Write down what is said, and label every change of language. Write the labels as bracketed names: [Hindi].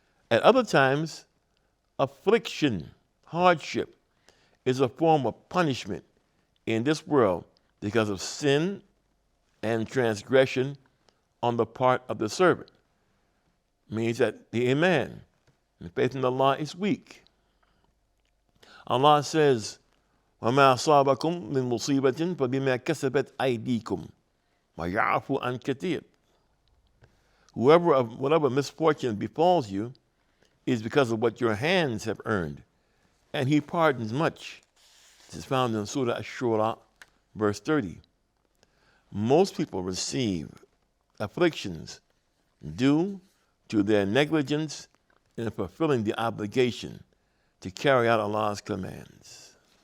[English] At other times, affliction, hardship, is a form of punishment in this world because of sin and transgression on the part of the servant. Means that the iman and faith in Allah is weak. Allah says, [Arabic] وَمَا أَصَابَكُم مِّن مُّصِيبَةٍ فَبِمَا كَسَبَتْ أَيْدِيكُمْ وَيَعْفُو عَنْ كَثِيرٍ. [English] Whatever misfortune befalls you is because of what your hands have earned, and He pardons much. This is found in Surah Ash-Shura, verse 30. Most people receive afflictions due to their negligence in fulfilling the obligation to carry out Allah's commands.